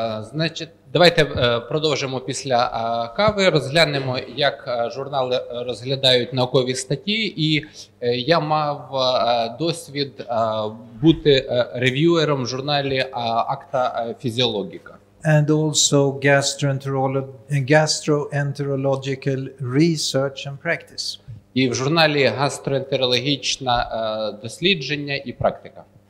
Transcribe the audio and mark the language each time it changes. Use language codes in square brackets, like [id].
[uk] Значить, давайте продовжимо після кави, розглянемо, як журнали розглядають наукові статті, і я мав досвід бути рев'юером в журналі Acta Physiologica. [en] And also gastroenterological research and practice. [uk] І в журналі гастроентерологічне дослідження і практика.